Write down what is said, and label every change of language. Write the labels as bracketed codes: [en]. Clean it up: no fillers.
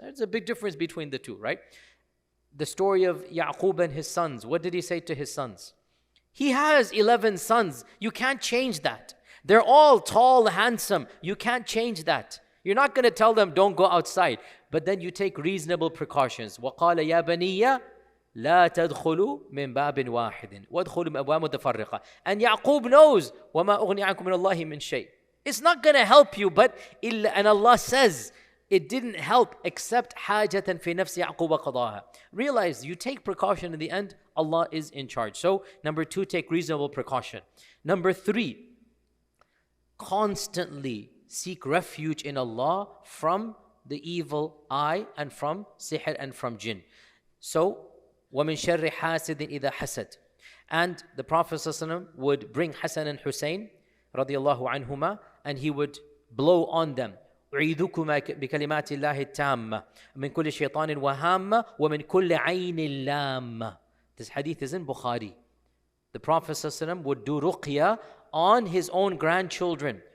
[en] There's a big difference between the two, right? The story of Yaqub and his sons. What did he say to his sons? He has 11 sons. You can't change that. They're all tall, handsome. You can't change that. You're not going to tell them, don't go outside. But then you take reasonable precautions. [ar] وَقَالَ يَا بَنِيَّ لا تدخلوا من باب واحد وادخلوا من أبواب متفرقة. [en] And Yaqub knows [ar] وما أغني عنكم من الله من شيء. [en] It's not going to help you, but and Allah says it didn't help except [ar] حاجة في نفس يعقوب قضاها. [en] Realize you take precaution in the end, Allah is in charge. So number two, take reasonable precaution. Number three, constantly seek refuge in Allah from the evil eye and from sihr and from jinn. [ar] So وَمِن شَرِّ حَاسِدٍ إِذَا حَسَدٍ. [en] And the Prophet ﷺ would bring Hassan and Hussein radiallahu anhuma, and he would blow on them. [ar] أُعِيذُكُمَا بِكَلِمَاتِ اللَّهِ التَّامَّةِ مِن كُلِّ شَيْطَانٍ وَهَامَّةٍ وَمِن كُلِّ عَيْنٍ لَامَّةٍ. [en] This hadith is in Bukhari. The Prophet ﷺ would do ruqya on his own grandchildren.